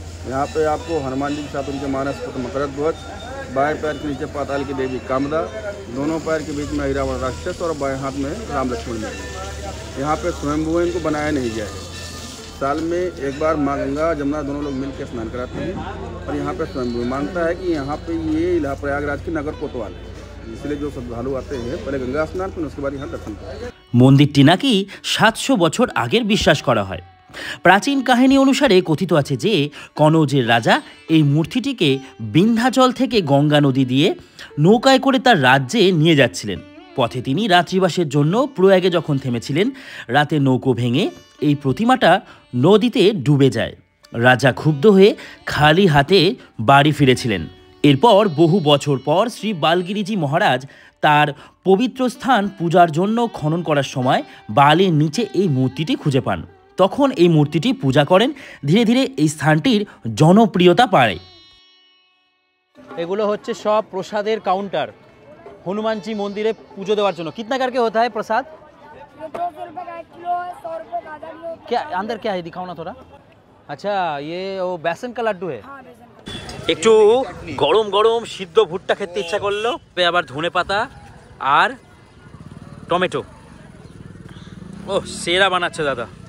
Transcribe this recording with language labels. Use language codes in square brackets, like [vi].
[hi] यहाँ पे आपको हनुमान जी के साथ उनके मानस पुत्र मकरध्वज, बाएं पैर के नीचे पाताल की देवी कामदा, दोनों पैर के बीच में रावण राक्षस और बाएं हाथ में राम लक्ष्मण जी। यहाँ पे स्वयंभू इनको बनाया नहीं गया है। साल में एक बार माँ गंगा जमुना दोनों लोग मिलकर स्नान कराते हैं और यहाँ पे स्वयंभू मानता है कि यहाँ पे ये प्रयागराज की नगर कोतवाल है, इसलिए जो श्रद्धालु आते हैं पहले गंगा स्नान फिर उसके बाद यहाँ दर्शन करते हैं। [bn] মন্দিরটি নাকি 700 বছর আগের বিশ্বাস করা হয়। প্রাচীন কাহিনী অনুসারে কথিত আছে যে কনৌজের রাজা এই মূর্তিটিকে বিন্ধ্যাচল থেকে গঙ্গা নদী দিয়ে নৌকায় করে তার রাজ্যে নিয়ে যাচ্ছিলেন। পথে তিনি রাত্রিবাসের জন্য প্রয়াগে যখন থেমেছিলেন, রাতে নৌকো ভেঙে এই প্রতিমাটা নদীতে ডুবে যায়। রাজা ক্ষুব্ধ হয়ে খালি হাতে বাড়ি ফিরেছিলেন। এরপর বহু বছর পর শ্রী বালগিরিজি মহারাজ তার পবিত্র স্থান পূজার জন্য খনন করার সময় বালির নিচে এই মূর্তিটি খুঁজে পান। তখন এই মূর্তিটি পূজা করেন। ধীরে ধীরে এই স্থানটির জনপ্রিয়তা বাড়ে। এগুলো হচ্ছে সব প্রসাদের কাউন্টার হনুমানজি মন্দিরে পুজো দেওয়ার জন্য। [hi] कितना करके होता है प्रसाद? 200 रुपये का 1 किलो है, 100 रुपये का आधा किलो। क्या अंदर क्या है, दिखाओ ना थोड़ा। अच्छा, ये वो बेसन का लड्डू है। हाँ, बेसन का। [bn] একটু গরম গরম সিদ্ধ ভুট্টা খেতে ইচ্ছা করলো, আবার ধনে পাতা আর টমেটো। ও সেরা বানাচ্ছে দাদা।